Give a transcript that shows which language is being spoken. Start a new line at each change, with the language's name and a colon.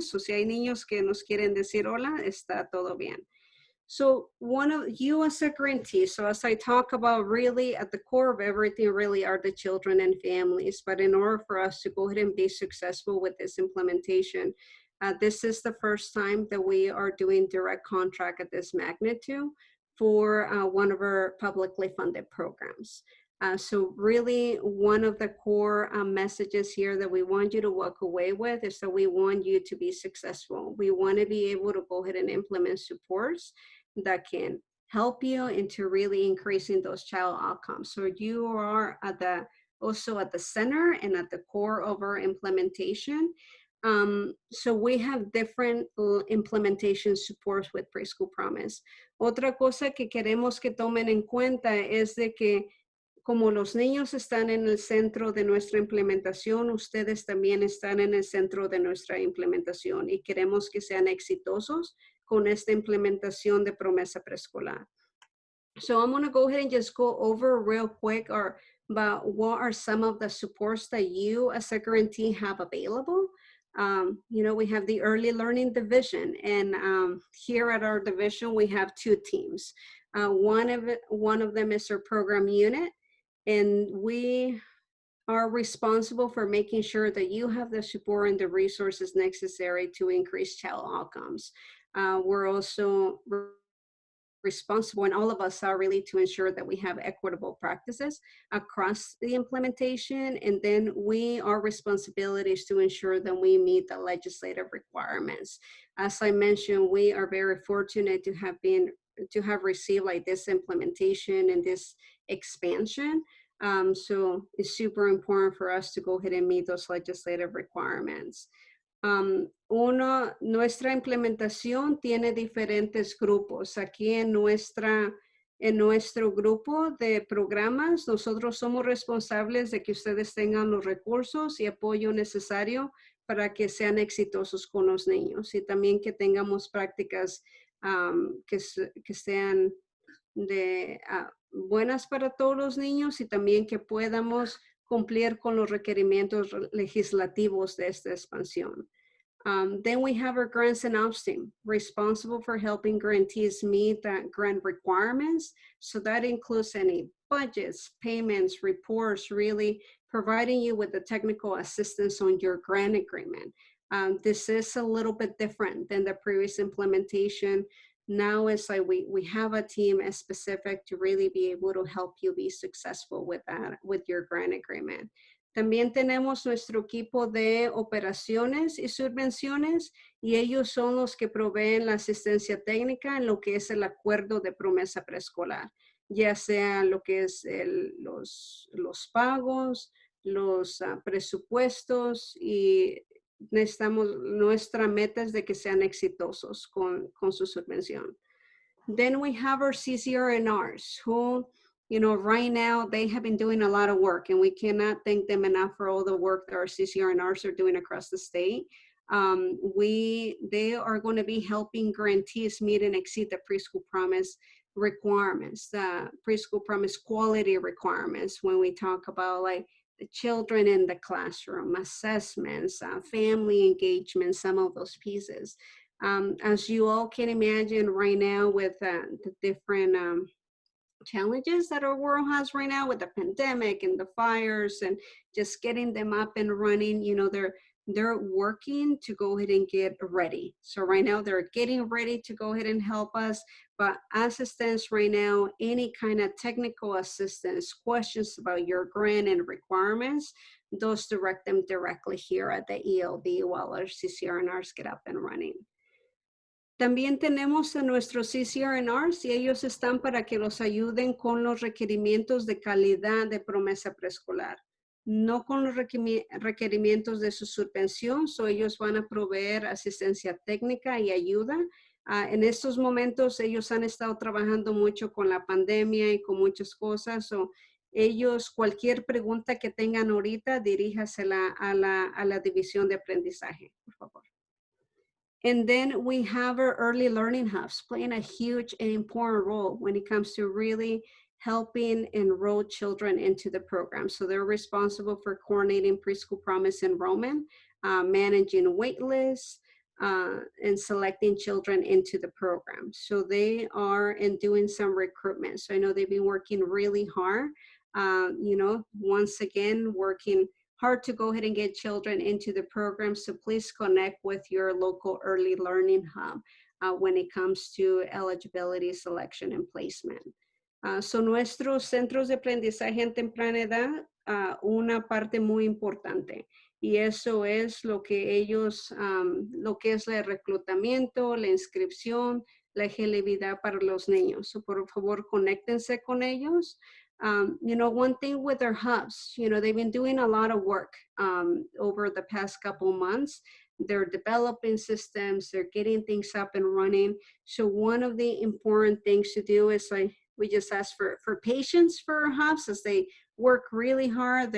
Spanish: So si hay niños que nos quieren decir hola, está todo bien.
English: So one of you as a grantee, so as I talk about really at the core of everything really are the children and families, but in order for us to go ahead and be successful with this implementation, this is the first time that we are doing direct contract at this magnitude for one of our publicly funded programs. So really one of the core messages here that we want you to walk away with is that we want you to be successful. We want to be able to go ahead and implement supports that can help you into really increasing those child outcomes. So you are also at the center and at the core of our implementation. So we have different implementation supports with Preschool Promise.
Spanish: Otra cosa que queremos que tomen en cuenta es de que como los niños están en el centro de nuestra implementación, ustedes también están en el centro de nuestra implementación y queremos que sean exitosos con esta implementación de promesa preescolar.
English: So I'm going to go ahead and just go over real quick about what are some of the supports that you as a grantee have available. You know, we have the Early Learning Division, and here at our division, we have two teams. One of them is our program unit, and we are responsible for making sure that you have the support and the resources necessary to increase child outcomes. We're also responsible, and all of us are really to ensure that we have equitable practices across the implementation, and then our responsibility is to ensure that we meet the legislative requirements. As I mentioned, we are very fortunate to have received like this implementation and this expansion. So it's super important for us to go ahead and meet those legislative requirements.
Spanish: Nuestra implementación tiene diferentes grupos. Aquí en nuestro grupo de programas, nosotros somos responsables de que ustedes tengan los recursos y apoyo necesario para que sean exitosos con los niños y también que tengamos prácticas que sean buenas para todos los niños y también que podamos cumplir con los requerimientos legislativos de esta expansión.
English: Then we have our grants and ops team, responsible for helping grantees meet the grant requirements. So that includes any budgets, payments, reports, really providing you with the technical assistance on your grant agreement. This is a little bit different than the previous implementation. Now it's like we have a team as specific to really be able to help you be successful with that, with your grant agreement.
Spanish: También tenemos nuestro equipo de operaciones y subvenciones y ellos son los que proveen la asistencia técnica en lo que es el acuerdo de promesa preescolar. ya sea lo que es los pagos, los presupuestos, y necesitamos, nuestra meta es de que sean exitosos con su subvención.
English: Then we have our CCRNRs who, you know, right now they have been doing a lot of work, and we cannot thank them enough for all the work that our CCRNRs are doing across the state. They are going to be helping grantees meet and exceed the Preschool Promise requirements, the Preschool Promise quality requirements, when we talk about like the children in the classroom, assessments, family engagement, some of those pieces. As you all can imagine right now, with the different challenges that our world has right now with the pandemic and the fires and just getting them up and running, you know, they're working to go ahead and get ready. So right now they're getting ready to go ahead and help us. But as it stands right now, any kind of technical assistance, questions about your grant and requirements, those direct them directly here at the ELD while our CCRNRs get up and running.
Spanish: También tenemos a nuestros CCRNRs, y ellos están para que los ayuden con los requerimientos de calidad de promesa preescolar, no con los requerimientos de su subvención. So ellos van a proveer asistencia técnica y ayuda. En estos momentos ellos han estado trabajando mucho con la pandemia y con muchas cosas. So ellos, cualquier pregunta que tengan ahorita, diríjasela a la división de aprendizaje, por favor.
English: And then we have our early learning hubs playing a huge and important role when it comes to really helping enroll children into the program. So they're responsible for coordinating Preschool Promise enrollment, managing wait lists, and selecting children into the program. So they are doing some recruitment. So I know they've been working really hard, you know, once again, working hard to go ahead and get children into the program. So please connect with your local early learning hub when it comes to eligibility, selection, and placement.
Spanish: Son nuestros centros de aprendizaje en temprana edad, una parte muy importante. Y eso es lo que ellos, lo que es el reclutamiento, la inscripción, la elegibilidad para los niños. So por favor, conéctense con ellos.
English: You know, one thing with their hubs, you know, they've been doing a lot of work over the past couple months. They're developing systems, they're getting things up and running. So one of the important things to do is, like, we just ask for patience for our hubs as they work really hard.